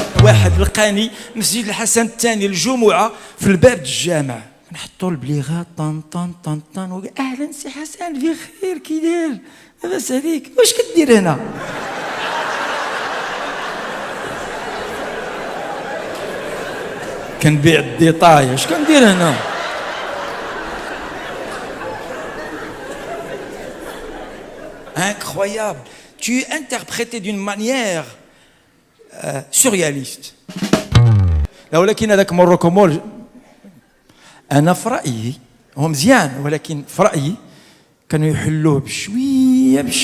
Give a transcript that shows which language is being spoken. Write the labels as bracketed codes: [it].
[ar] واحد لقاني مسجد الحسن الثاني الجمعه في الباب الجامع نحطوا البليغات طن طن طن طن وقال اهلا سي حسن بخير كي داير لاباس عليك واش كدير هنا؟ كنبيع الديطاي اش كندير هنا؟ incroyable. [fr] Tu es interprété d'une manière surréaliste. [ar] ولكن هذاك موروكو مول انا في رايي هو مزيان ولكن في رايي كانوا يحلوه بشويه.